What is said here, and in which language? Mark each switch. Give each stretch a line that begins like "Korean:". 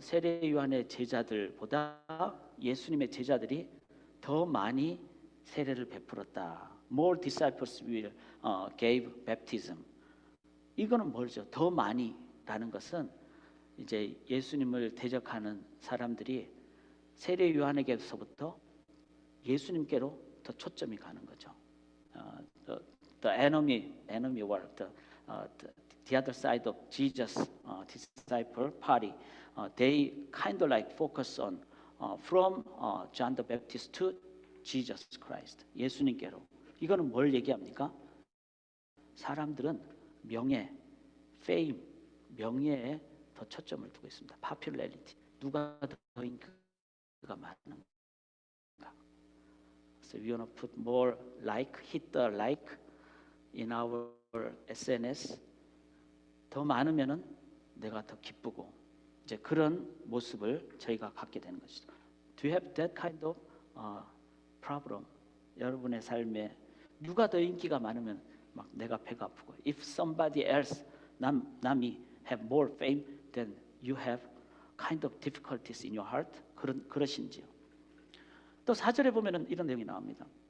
Korean: 세례 요한의 제자들보다 예수님의 제자들이 더 많이 세례를 베풀었다.
English: More disciples will gave baptism.
Korean: 이거는 뭐죠? 더 많이라는 것은 이제 예수님을 대적하는 사람들이 세례 요한에게서부터 예수님께로 더 초점이 가는 거죠.
English: The enemy were the other side of Jesus' disciple party. They kind of like focus on from John the Baptist to Jesus Christ.
Korean: 예수님께로. 이거는 뭘 얘기합니까? 사람들은 명예, fame, 명예에 더 초점을 두고 있습니다. popularity. 누가 더 인기가 많은가?
English: So we want to put more like, hit the like in our SNS.
Korean: 더 많으면은 내가 더 기쁘고 이제 그런 모습을 저희가 갖게 되는 것이죠.
English: Do you have that kind of problem?
Korean: 여러분의 삶에 누가 더 인기가 많으면 막 내가 배가 아프고
English: if somebody else
Korean: 남이
English: have more fame then you have kind of difficulties in your heart.
Korean: 그러신지요? 또 4절에 보면은 이런 내용이 나옵니다.